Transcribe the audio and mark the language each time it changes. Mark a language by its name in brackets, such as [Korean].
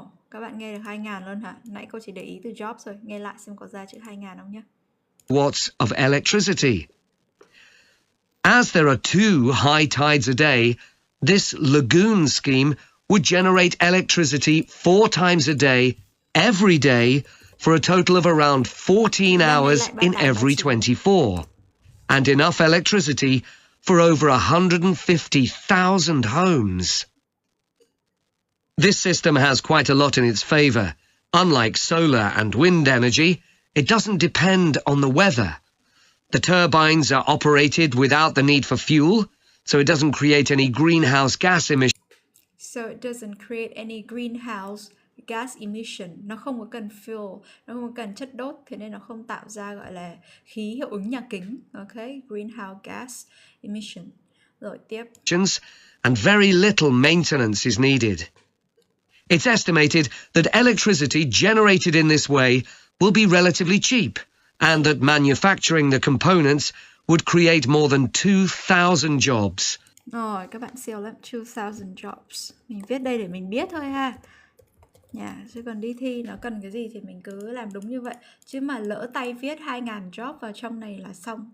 [Vietnamese] Các bạn nghe được 2.000 luôn hả? Nãy cô chỉ để ý từ jobs rồi. Nghe lại xem có ra chữ 2.000 không nhé. [English] Watts of electricity. As there are 2 high tides a day, this lagoon scheme would generate electricity 4 times a day, every day, for a total of around 14 hours in every 24, and enough electricity for over 150,000 homes. This system has quite a lot in its favour. Unlike solar and wind energy, it doesn't depend on the weather. The turbines are operated without the need for fuel, so it doesn't create any greenhouse gas emissions. So it doesn't create any greenhouse gas emission. [Vietnamese] Nó không có cần fuel, nó không có cần chất đốt, thế nên nó không tạo ra gọi là khí hiệu ứng nhà kính. [English] Okay, greenhouse gas emission. [Vietnamese] Rồi tiếp. [English] And very little maintenance is needed. It's estimated that electricity generated in this way will be relatively cheap, and that manufacturing the components would create more than 2,000 jobs. [Vietnamese] Rồi, các bạn siêu lắm, 2,000 jobs. Mình viết đây để mình biết thôi ha. Chứ còn đi thi nó cần cái gì thì mình cứ làm đúng như vậy. Chứ mà lỡ tay viết 2,000 job vào trong này là xong.